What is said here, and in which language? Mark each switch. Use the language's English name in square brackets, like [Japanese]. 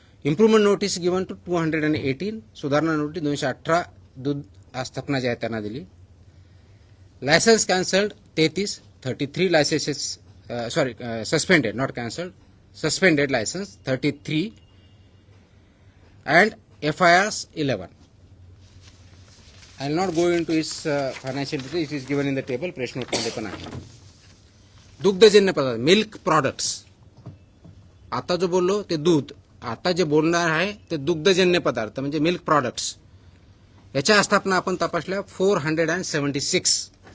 [English] improvement notice given to [Marathi] 218, सुधारणा notice 218 दूध आस्थापना ज्या आहेत त्यांना दिली. [English] Licence cancelled 33 licences suspended, not cancelled, suspended licence 33 and FIRs 11. I will not go into its financial details. It is given in the table. [Marathi] Press note मध्ये पण आहे. दुग्धजन्य पदार्थ, मिल्क प्रॉडक्ट्स आता जो बोललो ते दूध, आता जे बोलणार आहे ते दुग्धजन्य पदार्थ म्हणजे मिल्क प्रॉडक्ट्स, याच्या आस्थापना आपण तपासल्या 476.